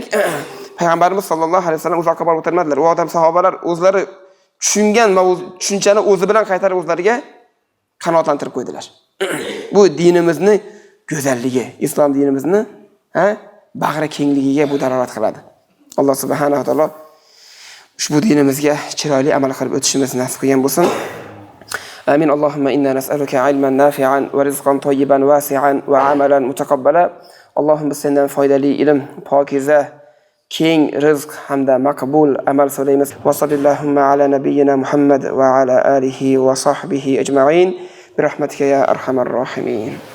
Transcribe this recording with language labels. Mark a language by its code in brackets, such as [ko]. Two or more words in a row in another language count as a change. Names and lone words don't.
[uz] Payg'ambarimiz [ar] صلى الله عليه وسلم [uz] uzoqqa borib o'tirmadilar. U odam sahobalar o'zlari tushungan tushunchani o'zi bilan qaytarib o'zlariga qanoatlantirib qo'ydilar. Bu dinimizni go'zalligi, islom dinimizni bag'ri kengligiga bu dalolat qiladi. Alloh [ar] سبحانه وتعالى [uz] ushbu dinimizga chiroyli amal qilib o'tishimizni nasib qilgan bo'lsin. [ar] آمين. اللهم إنا نسألك علما نافعا ورزقا طيبا واسعا وعملا متقبلا. [uz] Allohim biz sendan foydali ilm, pokiza, keng rizq hamda maqbul amal so'raymiz. [ar] وصلى الله على نبينا محمد وعلى آله وصحبه أجمعين برحمتك يا أرحم الراحمين.